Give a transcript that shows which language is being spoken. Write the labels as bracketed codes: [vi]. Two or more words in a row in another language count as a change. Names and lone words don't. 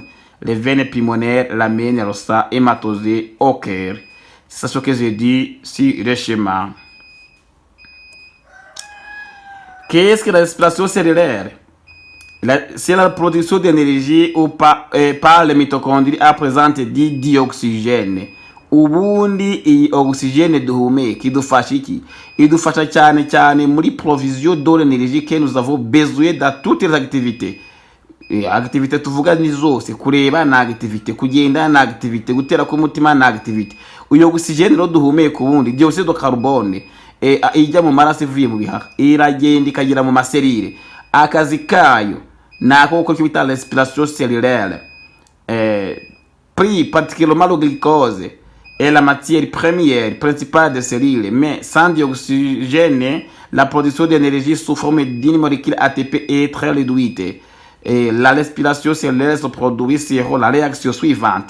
[fr] Les veines pulmonaires l'amènent le sang hématosé au cœur. C'est ce que j'ai dit sur le schéma. Qu'est-ce que la respiration cellulaire? C'est la production d'énergie par les mitochondries à présenter du dioxygène. [rw] Ubundi iyi oxygène duhumeka idufasha iki? Idufasha cyane muri [fr] provision de l'énergie que nous avons besoin dans toutes les activités. [rw] Activité tuvuga ni zose, kureba na activité, kugenda na activité, gutera k'umutima na activité. Uyo oxygène ro duhumeka ubundi [fr] dioxyde de carbone [rw] ijya mu maraso ivuye mu bihaha iragenda ikagera mu maserire. Akazi kayo nako gukora icyo bita [fr] respiration cellulaire. Pris particulièrement le glucose est la matière première principale des cellules, mais sans dioxygène, la production d'énergie sous forme d'une molécule ATP est très réduite. Et la respiration cellulaire se produit sur la réaction suivante.